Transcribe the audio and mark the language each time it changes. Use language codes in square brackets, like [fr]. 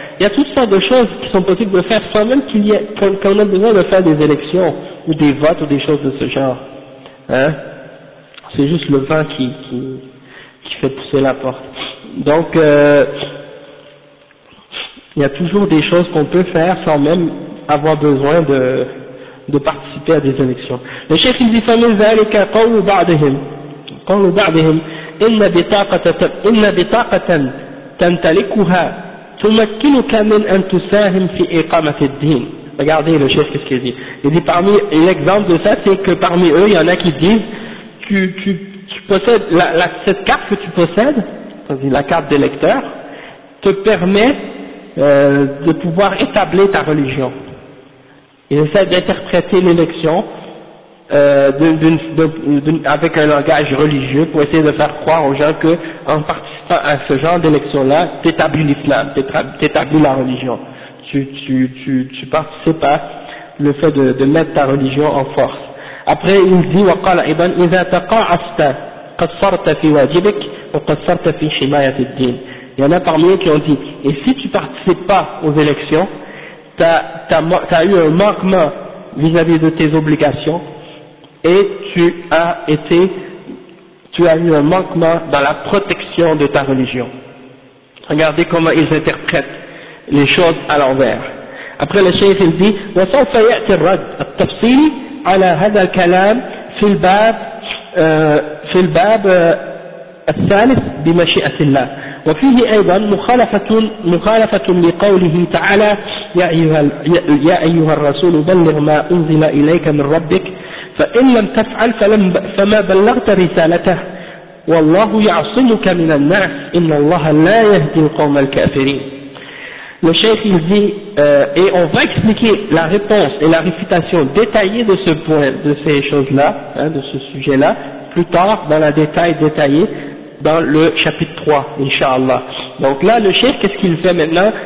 [fr] Il y a toutes sortes de choses qui sont possibles de faire sans même qu'il y ait, qu'on ait besoin de faire des élections ou des votes ou des choses de ce genre. Hein? C'est juste le vent qui fait pousser la porte. Donc, il y a toujours des choses qu'on peut faire sans même avoir besoin de participer à des élections. Le cheikh il dit [ar] فمن ذلك قول بعضهم قول بعضهم إن بطاقة تمتلكها تمكنك من أن تساهم في إقامة الدين. [fr] Regardez le cheikh qu'est-ce qu'il dit. Il dit parmi l'exemple de ça c'est que parmi eux il y en a qui disent tu possèdes cette carte que tu possèdes, c'est-à-dire la carte d'électeur, te permet de pouvoir établir ta religion. Il essaie d'interpréter l'élection avec un langage religieux pour essayer de faire croire aux gens que en participant à ce genre d'élection-là, t'établis l'islam, t'établis la religion. Tu participes à le fait de mettre ta religion en force. Après, il dit [ar] وقال ابن إذا تقاعست قصرت في واجبك وقصرت في حماية الدين. [fr] Il y en a parmi eux qui ont dit et si tu participes pas aux élections, t'as eu un manquement vis-à-vis de tes obligations et tu as eu un manquement dans la protection de ta religion. Regardez comment ils interprètent les choses à l'envers. Après le cheikh il dit [ar] وسوف يأتي الرد التفصيلي على هذا الكلام في الباب في الباب الثالث بمشيئة الله. وفيه أيضا مخالفة لقوله تعالى يا أيها الرسول بلغ ما أنزل إليك من ربك فإن لم تفعل فما بلغت رسالته والله يعصمك من الناس إن الله لا يهدي القوم الكافرين. [fr] Le chef il dit et on va expliquer la réponse et la récitation détaillée de ce point, de ces choses-là, hein, de ce sujet-là, plus tard dans la détaillée. Dans le chapitre 3, Inch'Allah. Donc là, le chef, qu'est-ce qu'il fait maintenant?